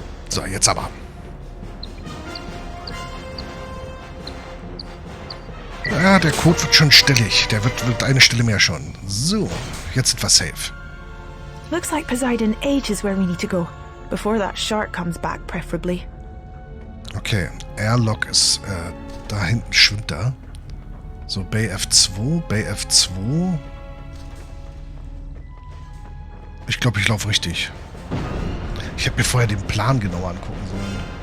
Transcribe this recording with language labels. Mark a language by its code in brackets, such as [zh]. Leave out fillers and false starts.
[de] So, jetzt aber. Ja, der Code wird schon stellig. Der wird eine Stelle mehr schon. So, jetzt sind wir safe. [en] Looks like Poseidon 8 is where we need to go. Before that shark comes back, preferably. [de] Okay, Airlock ist, da hinten schwimmt er. So, Bay F2, Bay F2. Ich glaube, ich laufe richtig. Ich hätte mir vorher den Plan genauer angucken sollen.